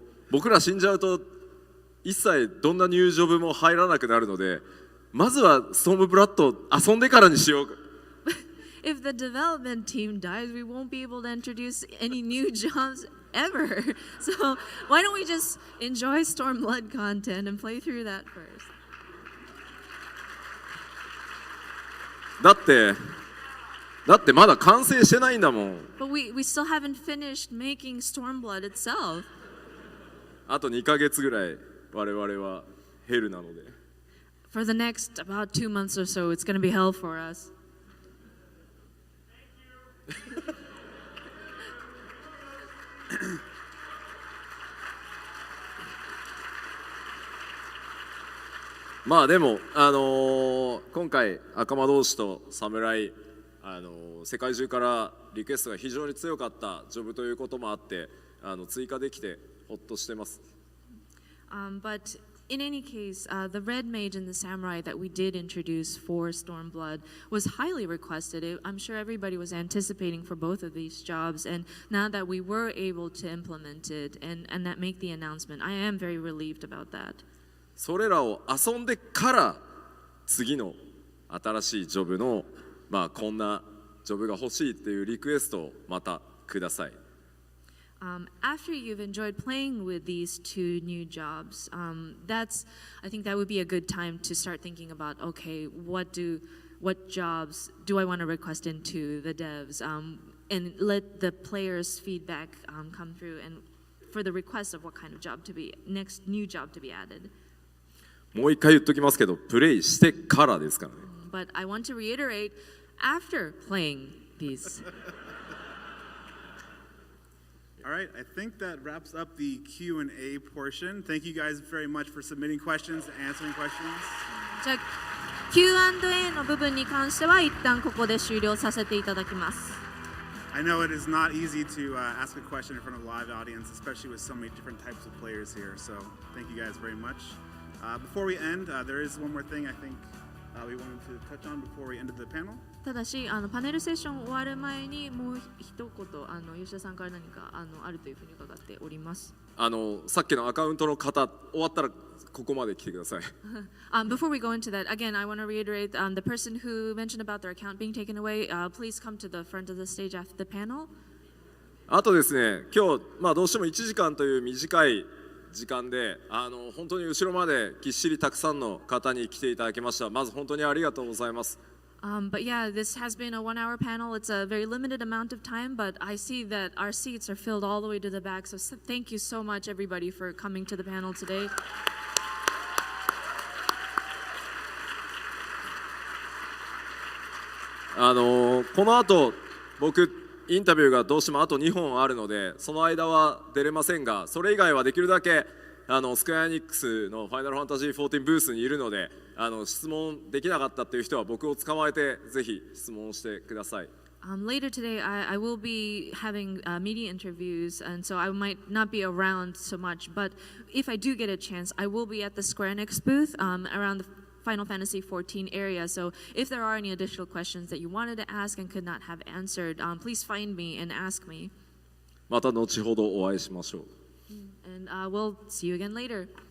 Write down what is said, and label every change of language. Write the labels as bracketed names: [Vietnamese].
[Japanese] 僕ら死んじゃうと一切どんなニュージョブも入らなくなるので、まずはストームブラッド遊んでからにしよう。 [English] If the development team dies, we won't be able to introduce any new jobs ever. So why don't we just enjoy Stormblood content and play through that first? [Japanese] だってまだ完成してないんだもん。 [English] But we still haven't finished making Stormblood itself. [Japanese] あと2ヶ月ぐらい我々はヘルなので。 [English] For the next about 2 months or so, it's going to be hell for us. [Japanese] まあでも、今回赤間同士と侍、世界中からリクエストが非常に強かったジョブということもあって、追加できてほっとしてます。 [English] But in any case, the Red Mage and the Samurai that we did introduce for Stormblood was highly requested. I'm sure everybody was anticipating for both of these jobs, and now that we were able to implement it and that make the announcement, I am very relieved about that. [Japanese] それらを遊んでから次の新しいジョブの、こんなジョブが欲しいっていうリクエストをまたください。 [English] After you've enjoyed playing with these 2 new jobs, I think that would be a good time to start thinking about, okay, what jobs do I want to request into the devs, and let the players' feedback come through, and for the request of what kind of job to be next new job to be added. [Japanese] もう一回言っときますけど、プレイしてからですからね。 [English] But I want to reiterate, after playing these. All right, I think that wraps up the Q&A portion. Thank you guys very much for submitting questions, answering questions. [Japanese] じゃあ Q&A の部分に関しては一旦ここで終了させていただきます。 [English] I know it is not easy to ask a question in front of a live audience, especially with so many different types of players here. So thank you guys very much. Before we end, there is one more thing I think we wanted to touch on before we ended the panel. [Japanese] ただしパネルセッション終わる前にもう一言吉田さんから何かあるというふうに伺っております。さっきのアカウントの方終わったらここまで来てください。 [English] Before we go into that, again, I want to reiterate the person who mentioned about their account being taken away, please come to the front of the stage after the panel. [Japanese] あとですね、今日どうしても1時間という短い時間で本当に後ろまでぎっしりたくさんの方に来ていただきました。まず本当にありがとうございます。 [English] But yeah, this has been a 1-hour panel. It's a very limited amount of time, but I see that our seats are filled all the way to the back. So thank you so much, everybody, for coming to the panel today. [Japanese] この後僕インタビューがどうしてもあと2本あるのでその間は出れませんが、それ以外はできるだけスクエアエニックスのファイナルファンタジー14ブースにいるので質問できなかったっていう人は僕を捕まえてぜひ質問してください。 [English] Later today, I will be having media interviews, and so I might not be around so much. But if I do get a chance, I will be at the Square Enix booth around the Final Fantasy XIV area. So if there are any additional questions that you wanted to ask and could not have answered, please find me and ask me. [Japanese] また後ほどお会いしましょう。 [English] And we'll see you again later.